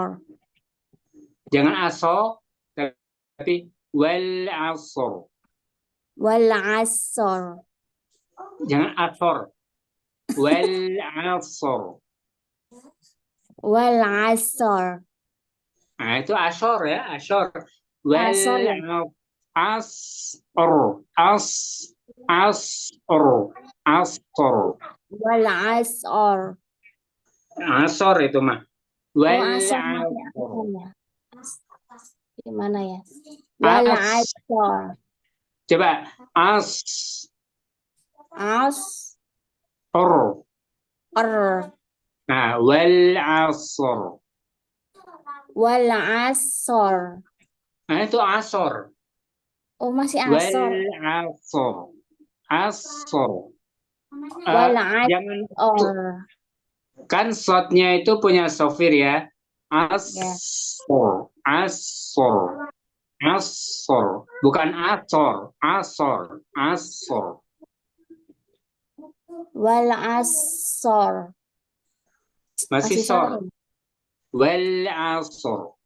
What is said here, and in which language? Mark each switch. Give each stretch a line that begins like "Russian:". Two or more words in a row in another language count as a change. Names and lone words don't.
Indonesian: Jangan asor, tapi
Arabic: wal asr. Wal 'asr.
Indonesian: Jangan asor.
Arabic: Wal asr. Wal 'asr.
Indonesian: Nah, itu asor ya, asor.
Arabic: Wal Asr ya. asr. Asr. Asr. Wal 'asr.
Indonesian: Asor itu mah. Oh,
Arabic: Wal asr ya. asr.
Indonesian: Asr ya. Gimana ya? Wal
Arabic: As. 'asr.
Indonesian: Coba.
Arabic: As. As. Or. Nah, wal asr. Wal 'asr.
Indonesian: Nah, itu asor. Oh, masih
Arabic: Wal asr. asr. Asor. Wal
Indonesian: Jangan,
Arabic: 'asr.
Indonesian: kan shotnya itu punya sofir ya. Ya. Asor. Asor. Asor. Bukan asor. Asor. Asor.
Arabic: Wal 'asr.
Indonesian: Masih Masih sor.
Arabic: sor. Wal asor.